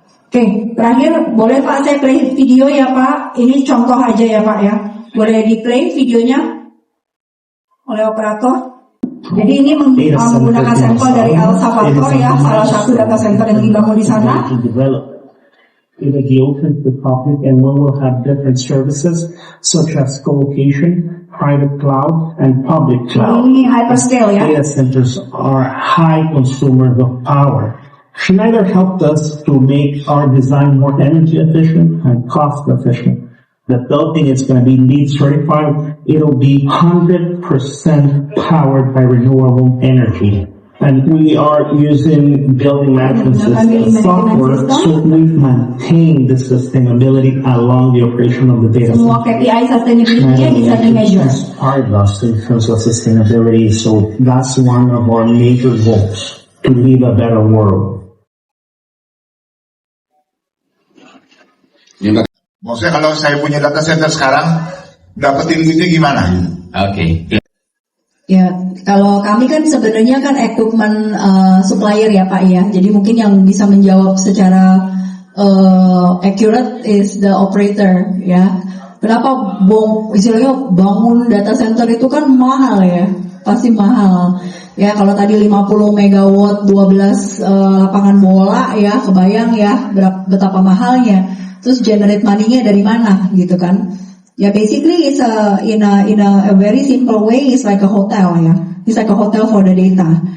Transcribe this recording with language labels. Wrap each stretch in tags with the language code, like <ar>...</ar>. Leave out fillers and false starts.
<id>Oke, terakhir boleh Pak saya play video ya Pak. Ini contoh aja ya Pak ya. Boleh di play videonya oleh operator. Jadi ini menggunakan sampel dari El Salvador ya, salah satu data center yang dibangun di sana.</id> <en>It will be open to the public, and we will have different services such as co-location, private cloud, and public cloud.</en> <id>Ini hyperscale ya.</id> <en>Data centers are high consumers of power. Schneider helped us to make our design more energy efficient and cost efficient. The building is going to be LEED certified. It'll be 100% powered by renewable energy. And we are using building management system software, so we maintain the sustainability along the operation of the data center.</en> <id>Semua KPI sustainability-nya bisa di-measure.</id> <en>Part of us in terms of sustainability, so that's one of our major goals, to leave a better world.</en> <id>Maksudnya kalau saya punya data center sekarang, dapetin duitnya gimana? Oke. Ya, kalau kami kan sebenarnya kan equipment supplier ya Pak ya. Jadi mungkin yang bisa menjawab secara</id> <en>accurate is the operator</en> <id>ya. Kenapa istilahnya bangun data center itu kan mahal ya, pasti mahal. Ya kalau tadi 50 megawatt 12 lapangan bola ya, kebayang ya betapa mahalnya. Terus</id> <en>generate money-</en> <id>nya dari mana gitu kan?</id> <en>Ya basically it's in a very simple way, it's like a hotel ya. It's like a hotel for the data.</en>